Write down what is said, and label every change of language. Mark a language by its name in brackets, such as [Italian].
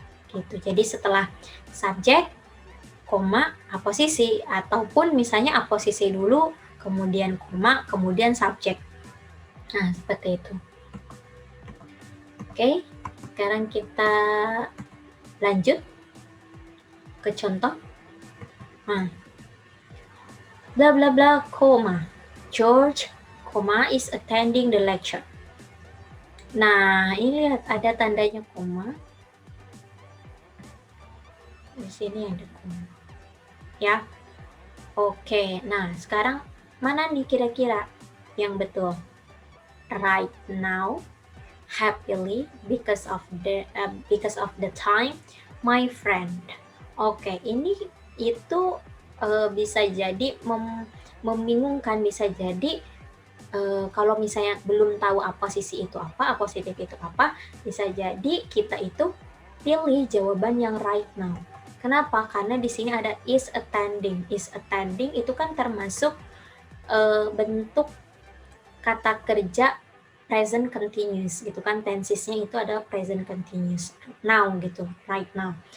[Indonesian] Gitu. Jadi setelah subjek, koma, aposisi, ataupun misalnya aposisi dulu, kemudian koma, kemudian subjek. Nah, seperti itu. Oke, sekarang kita lanjut ke contoh. Nah, bla bla bla, koma. [English] George, koma, is attending the lecture. [Indonesian] Nah, ini lihat ada tandanya koma. Di sini ada koma. Ya. Oke, nah sekarang mana nih kira-kira yang betul? [English] Right now, happily, because of the time, my friend. [Indonesian] Oke, ini itu bisa jadi membingungkan, bisa jadi kalau misalnya belum tahu aposisi itu apa, apositif itu apa, bisa jadi kita itu pilih jawaban yang right now. Kenapa? Karena di sini ada is attending. Is attending itu kan termasuk bentuk kata kerja present continuous gitu kan, tensesnya itu adalah present continuous, now gitu, right now.